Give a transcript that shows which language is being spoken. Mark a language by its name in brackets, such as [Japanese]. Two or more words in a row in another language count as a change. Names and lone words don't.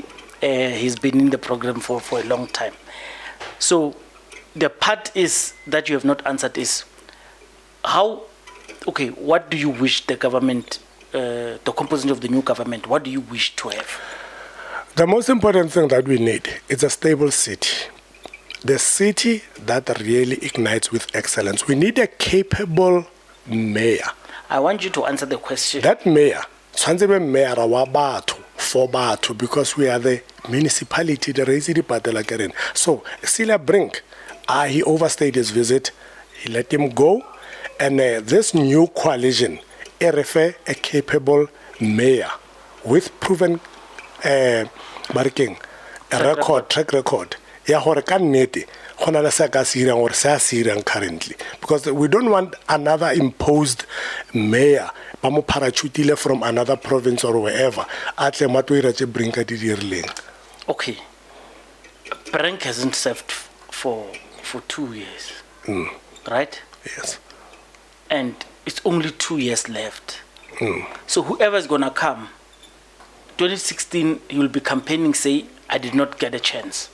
[English] He's been in the program for a long time. So the part is that you have not answered is what do you wish the government, the composition of the new government, what do you wish to have? The most important thing that we need is a stable city. The city that really ignites with excellence. We need a capable mayor. I want you to answer the question. That mayor, mayor [Tswana] wa batho [English] for batho, because we are the municipality, the resident. So Sila Brink, he overstayed his visit. He let him go. And this new coalition, a capable mayor with proven track record. Currently, because we don't want another imposed mayor [Tswana] ba mo parachutile [English] from another province or wherever [Tswana] a tle mo tlo ira tse Brink a di dirileng. [English] Okay. Brink hasn't served for 2 years. Right? Yes. And it's only 2 years left. So whoever is going to come, 2016, he will be campaigning, say, I did not get a chance.